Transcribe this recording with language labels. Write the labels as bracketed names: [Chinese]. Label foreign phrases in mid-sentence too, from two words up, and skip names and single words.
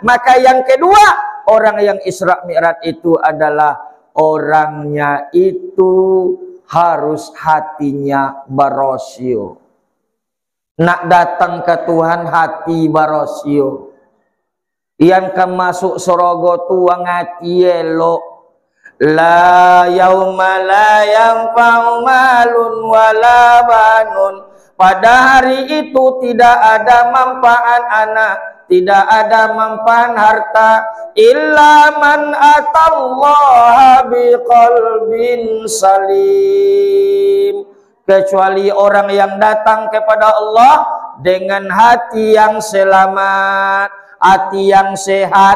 [Indonesian] Maka yang kedua, orang yang Isra Mi'raj itu adalah orangnya itu harus hatinya barosio. [Minangkabau] Nak datang ke Tuhan hati barosio. Yang kan masuk sorogo tuang hati elok. [Arabic] لا يوم لا ينفع مال ولا بنون. [Indonesian] Pada hari itu tidak ada manfaat anak, tidak ada manfaat harta, [Arabic] إلا من أتى الله بقلب سليم, [Indonesian] kecuali orang yang datang kepada Allah dengan hati yang selamat, hati yang sehat.